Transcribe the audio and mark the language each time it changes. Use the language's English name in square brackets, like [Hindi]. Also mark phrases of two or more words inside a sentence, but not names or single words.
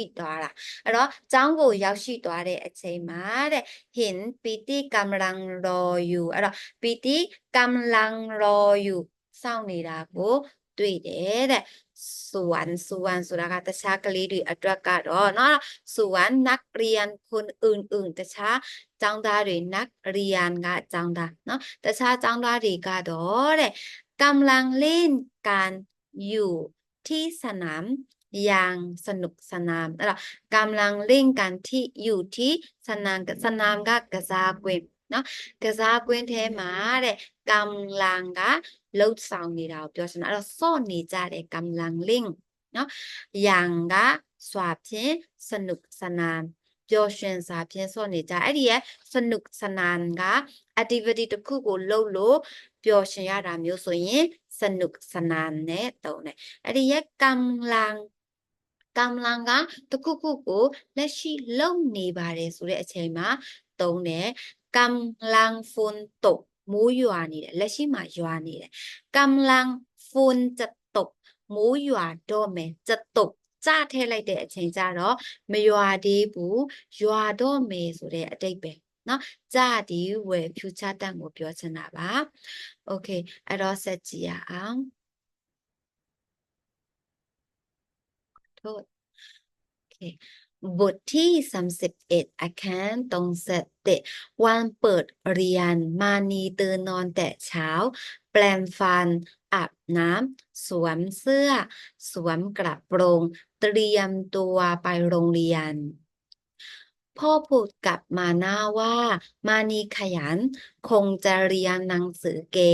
[Burmese] သွားတာအဲ့တော့ကျောင်းကိုရောက်ရှိသွားတဲ့အချိန်မှာတဲ့ [Thai] เห็นปีติกำลังรออยู่ [Burmese] အဲ့တော့ [Thai] ปีติกำลังรออยู่ [Burmese] စောင့်နေတာကိုတွေ့တယ်တဲ့ส่วนဆိုတာကတခြားကလေးတွေအတွက်ကတော့เนาะ [Thai] ส่วนนักเรียนคนอื่นๆ [Burmese] တခြားကျောင်းသားတွေนักเรียนက ကျောင်းသားเนาะတခြားကျောင်းသားတွေကတော့တဲ့ [Thai] กำลังเล่นกันอยู่ที่สนามอย่างสนุกสนาน [Burmese] အဲ့တော့ [Thai] กำลังเล่นกันที่อยู่ที่สนาม [Burmese] ကကစားကွင်းเนาะကစားကွင်းထဲမှာတဲ့กำลัง ကလှုပ်ဆောင်နေတာကိုပြောချင်တာအဲ့တော့စော့နေကြတဲ့ [Thai] กำลังเล่นเนาะอย่าง [Burmese] ကစွာဖြင့်สนุกสนานပျော်ရွှင်စွာဖြင့်စော့နေကြအဲ့ဒီရဲ့สนุก สนานက activity တစ်ခုကိုလုပ်လို့ပျော်ရွှင်ရတာမျိုးဆိုရင်สนุกสนานနဲ့တုံးတယ်အဲ့ဒီရဲ့กำลัง ကတခုခုကိုလက်ရှိလုပ်နေပါတယ်ဆိုတဲ့အချိန်မှာတုံးတယ် [Thai] กำลังฝนต [Burmese] กမိုးရွာနေတယ်လက်ရှိမှာရွာနေတယ် [Thai] กำลังฝนจะตก [Burmese] မိုးရွာတော့မယ် [Thai] จะตก [Burmese] ကြထည့်လိုက်တဲ့အချိန်ကျတော့မရွာသေးဘူးရွာတော့မယ်ဆိုတဲ့အတိတ်ပဲเนาะကြဒီဝယ် [English] future tense [Burmese] ကိုပြောချင်တာပါ okay အဲ့တော့ဆက်ကြည့်ရအောင်โทษ okay [Thai] บทที่31อาคารตรงเสตะวันเปิดเรียนมานีตื่นนอนแต่เช้าแปรงฟันอาบน้ำสวมเสื้อสวมกระโปรงเตรียมตัวไปโรงเรียนพ่อพูดกับมาน่าว่ามานีขยันคงจะเรียนหนังสือเก่